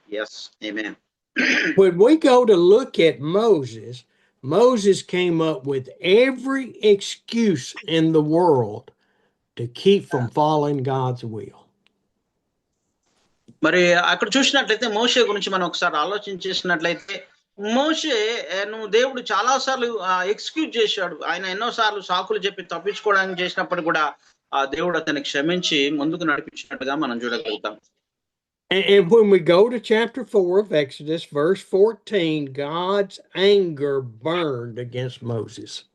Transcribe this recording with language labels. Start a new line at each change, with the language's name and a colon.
English: Yes, amen. When we go to look at Moses came up with every excuse in the world to keep from following God's will.
Telugu: మరి అక్కడ చూసినట్లయితే మోషే గురించి మనం ఒకసారి ఆలోచించేసినట్లయితే, మోషే నువ్వు దేవుడు చాలా సార్లు ఎక్స్క్యూజ్ చేశాడు. ఆయన ఎన్నోసార్లు సాకులు చెప్పి తప్పించుకోవడానికి చేసినప్పుడు కూడా ఆ దేవుడు అతన్ని క్షమించి ముందుకు నడిపించినట్టుగా మనం చూడగలుగుతాం.
English: And when we go to chapter 4 of Exodus, verse 14, God's anger burned against Moses.